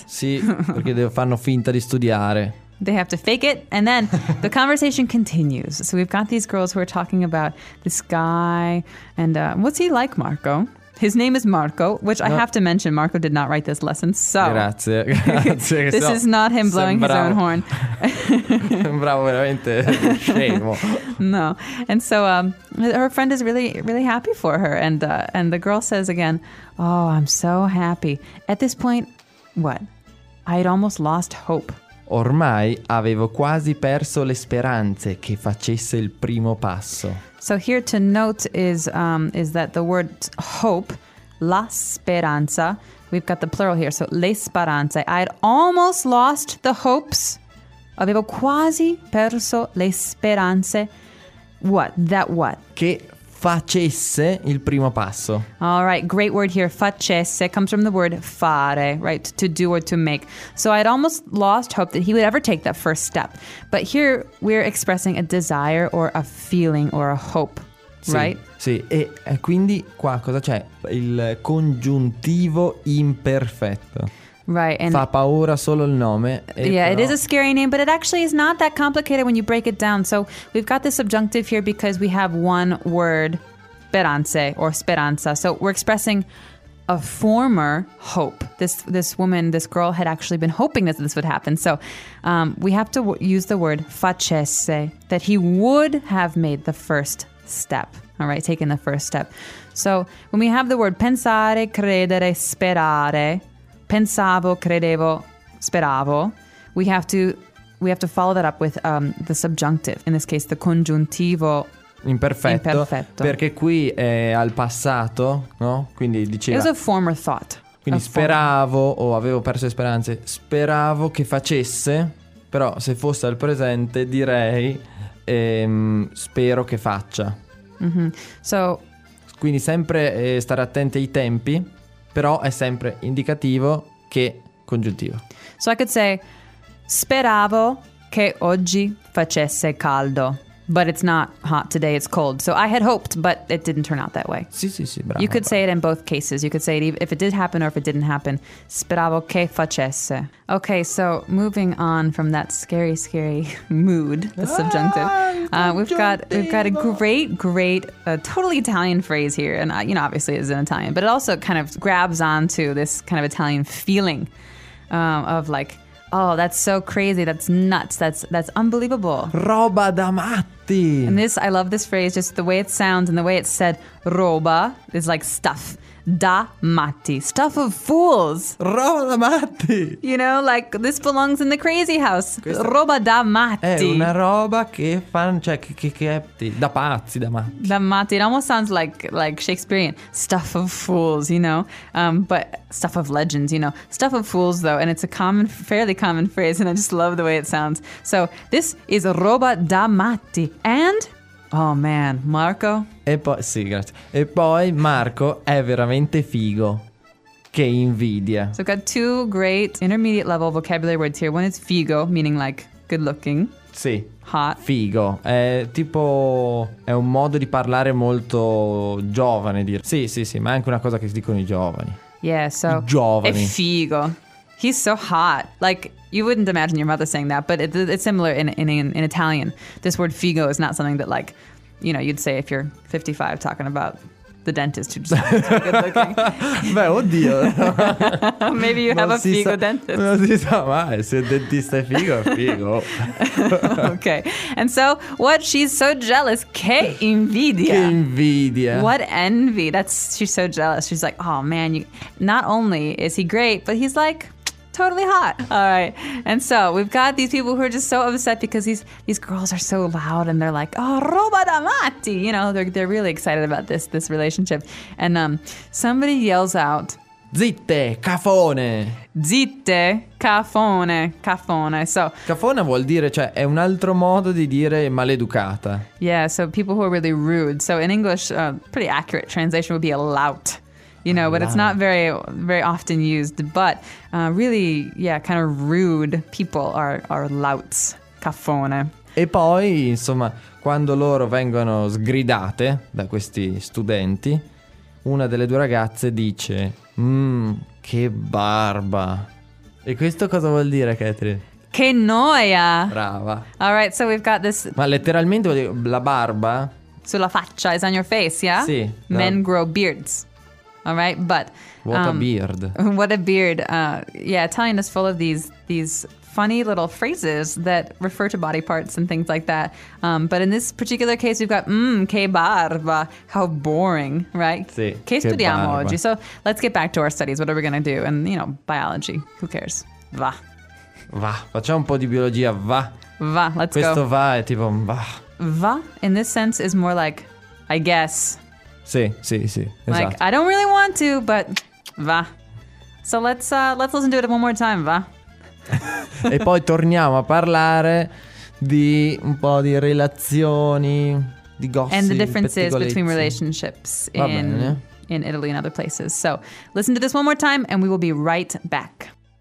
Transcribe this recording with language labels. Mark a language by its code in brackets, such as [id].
[it] Sì, perché fanno finta di studiare. [en] They have to fake it and then the conversation continues. So we've got these girls who are talking about this guy and what's he like, Marco? His name is Marco, which no. I have to mention, Marco did not write this lesson, so... [it] Grazie, grazie. [en] This is not him blowing his own horn. [it] Sembravo veramente scemo. No. [en] And so her friend is really, really happy for her. And the girl says again, oh, I'm so happy. At this point, what? I had almost lost hope. [it] Ormai avevo quasi perso le speranze che facesse il primo passo. [en] So here to note is that the word hope, la speranza, we've got the plural here, so le speranze. I had almost lost the hopes. [it] Avevo quasi perso le speranze. [en] What? That what? [it] Che facesse il primo passo. [en] All right, great word here. Facesse comes from the word fare, right? To do or to make. So I had almost lost hope that he would ever take that first step. But here we're expressing a desire or a feeling or a hope, [it] sì, [en] right? [it] Sì, e quindi qua cosa c'è? Il congiuntivo imperfetto. [en] Right, [it] and fa paura solo il nome. [en] Yeah, [it] però... [en] it is a scary name, but it actually is not that complicated when you break it down. So we've got this subjunctive here because we have one word, speranze or speranza. So we're expressing a former hope. This woman, this girl had actually been hoping that this would happen. So we have to use the word facesse, that he would have made the first step. All right, taking the first step. So when we have the word pensare, credere, sperare... [it] Pensavo, credevo, speravo. [en] We have to follow that up with the subjunctive. In this case, the congiuntivo [it] imperfetto. Imperfetto. Perché qui è al passato, no? Quindi diceva. [en] It was a former thought. [it] Quindi speravo o avevo perso le speranze. Speravo che facesse. Però se fosse al presente, direi spero che faccia. [en] Mm-hmm. So. [it] Quindi sempre stare attenti ai tempi. Però è sempre indicativo che congiuntivo. [en] So I could say, [it] speravo che oggi facesse caldo, [en] but it's not hot today, it's cold. So I had hoped, but it didn't turn out that way. [it] Sì, sì, sì, bravo. [en] You could say it in both cases. You could say it if it did happen or if it didn't happen. [it] Speravo che facesse. [en] Okay, so moving on from that scary, scary mood, the subjunctive. We've got a great, great, totally Italian phrase here. And, you know, obviously it's in Italian, but it also kind of grabs onto this kind of Italian feeling of like, oh, that's so crazy. That's nuts. That's unbelievable. [it] Roba da matti. [en] And this, I love this phrase, just the way it sounds and the way it's said. Roba is like stuff. Da matti. Stuff of fools. [it] Roba da matti. [en] You know, like this belongs in the crazy house. [it] Questa roba da matti. È una roba che fan, cioè, che è da pazzi, da matti. Da matti. [en] It almost sounds like Shakespearean. Stuff of fools, you know. But stuff of legends, you know. Stuff of fools, though. And it's a common, fairly common phrase. And I just love the way it sounds. So this is roba da matti. And... oh man, Marco. [it] E poi sì, grazie. E poi Marco è veramente figo. Che invidia. [en] So we've got two great intermediate level vocabulary words here. One is figo, meaning like good looking. [it] Sì. [en] Hot. [it] Figo. È tipo è un modo di parlare molto giovane, dire. Sì, sì, sì, ma è anche una cosa che si dicono i giovani. [en] Yeah, so. [it] I giovani. È figo. [en] He's so hot. Like you wouldn't imagine your mother saying that, but it's similar in Italian. This word figo is not something that, like, you know, you'd say if you're 55 talking about the dentist who just looks good looking. [it] Beh, oddio. [en] Maybe you [it] non [en] have a [it] si sa, [en] dentist. [it] Non si sa mai. Se il dentista è figo, è figo. [en] Okay. And so, what? She's so jealous. [it] Che invidia. Che invidia. [en] What envy. That's, she's so jealous. She's like, oh, man. You, not only is he great, but he's like... totally hot. All right. And so we've got these people who are just so upset because these girls are so loud and they're like, oh, [it] roba da matti. [en] You know, they're really excited about this relationship. And somebody yells out, [it] zitte, cafone. Zitte, cafone, cafone. So, cafone vuol dire, cioè, è un altro modo di dire maleducata. [en] Yeah, so people who are really rude. So in English, a pretty accurate translation would be a lout. You know, but it's not very, very often used. But really, yeah, kind of rude people are louts, cafone. [it] E poi, insomma, quando loro vengono sgridate da questi studenti, una delle due ragazze dice, che barba. E questo cosa vuol dire, Catherine? Che noia. Brava. [en] All right, so we've got this. [it] Ma letteralmente vuol dire la barba? Sulla faccia, [en] is on your face, yeah? [it] Sì. [en] Men grow beards. All right, but what a beard. Yeah, Italian is full of these funny little phrases that refer to body parts and things like that. But in this particular case, we've got che barba. How boring, right? [it] Sì, che studiamo barba. Oggi? [en] So let's get back to our studies. What are we going to do? And, you know, biology. Who cares? Va. [it] Va. Facciamo un po' di biologia. Va. [en] Va. Let's [it] Questo [en] go. [it] Questo va è tipo va. [en] Va in this sense is more like, I guess. [it] Sì, sì, sì. [en] Like, [it] esatto. [en] I don't really want to, but va. So let's listen to it one more time, va. [it] E poi torniamo a parlare di un po' di relazioni, di gossip. [en] And the differences between relationships in Italy and other places. So listen to this one more time and we will be right back.